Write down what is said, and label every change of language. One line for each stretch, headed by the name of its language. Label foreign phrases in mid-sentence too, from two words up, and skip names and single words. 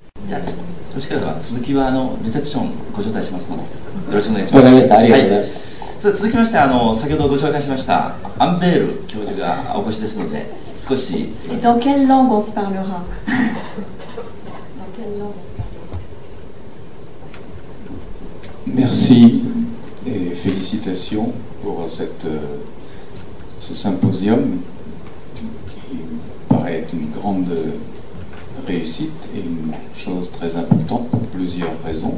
Japanese: じゃあよろしければ続きはレセプションご招待しますのでよろしくお願いします。わかりました。ありがとうございました。はい、続きまして先ほどご紹介しましたアンベール教授がお越しですので少し。
French: Dans quelle langue on se parlera? Merci et félicitations pour ce symposium qui paraît être une grande réussite et une chose très importante pour plusieurs raisons.